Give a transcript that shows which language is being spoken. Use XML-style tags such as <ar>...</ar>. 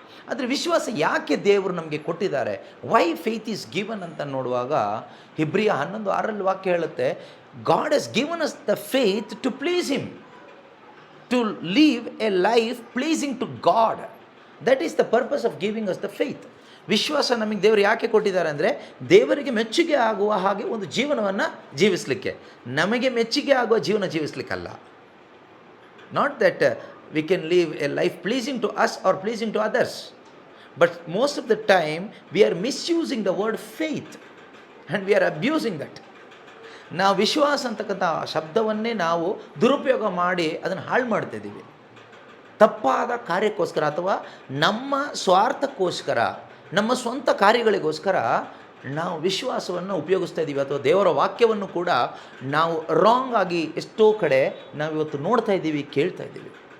<kn>ಆದರೆ ವಿಶ್ವಾಸ ಯಾಕೆ ದೇವರು ನಮಗೆ ಕೊಟ್ಟಿದ್ದಾರೆ,</kn> <en>why faith is given</en> <kn>ಅಂತ ನೋಡುವಾಗ ಇಬ್ರಿಯ 11:6 ವಾಕ್ಯ ಹೇಳುತ್ತೆ,</kn> <en>God has given us the faith to please him, to live a life pleasing to God. That is the purpose of giving us the faith.</en> <kn>ವಿಶ್ವಾಸ ನಮಗೆ ದೇವರು ಯಾಕೆ ಕೊಟ್ಟಿದ್ದಾರೆ ಅಂದರೆ, ದೇವರಿಗೆ ಮೆಚ್ಚುಗೆ ಆಗುವ ಹಾಗೆ ಒಂದು ಜೀವನವನ್ನು ಜೀವಿಸಲಿಕ್ಕೆ, ನಮಗೆ ಮೆಚ್ಚುಗೆ ಆಗುವ ಜೀವನ ಜೀವಿಸಲಿಕ್ಕಲ್ಲ.</kn> <en>Not that we can live a life pleasing to us or pleasing to others, but most of the time we are misusing the word faith and we are abusing that.</en> <kn>ನಾವು ವಿಶ್ವಾಸ ಅಂತಕ್ಕಂಥ ಶಬ್ದವನ್ನೇ ನಾವು ದುರುಪಯೋಗ ಮಾಡಿ ಅದನ್ನು ಹಾಳು ಮಾಡ್ತಾಯಿದ್ದೀವಿ. ತಪ್ಪಾದ ಕಾರ್ಯಕ್ಕೋಸ್ಕರ ಅಥವಾ ನಮ್ಮ ಸ್ವಾರ್ಥಕ್ಕೋಸ್ಕರ, ನಮ್ಮ ಸ್ವಂತ ಕಾರ್ಯಗಳಿಗೋಸ್ಕರ ನಾವು ವಿಶ್ವಾಸವನ್ನು ಉಪಯೋಗಿಸ್ತಾ ಇದ್ದೀವಿ, ಅಥವಾ ದೇವರ ವಾಕ್ಯವನ್ನು ಕೂಡ ನಾವು ರಾಂಗ್ ಆಗಿ ಎಷ್ಟೋ ಕಡೆ ನಾವಿವತ್ತು ನೋಡ್ತಾ ಇದ್ದೀವಿ, ಕೇಳ್ತಾ ಇದ್ದೀವಿ.</kn>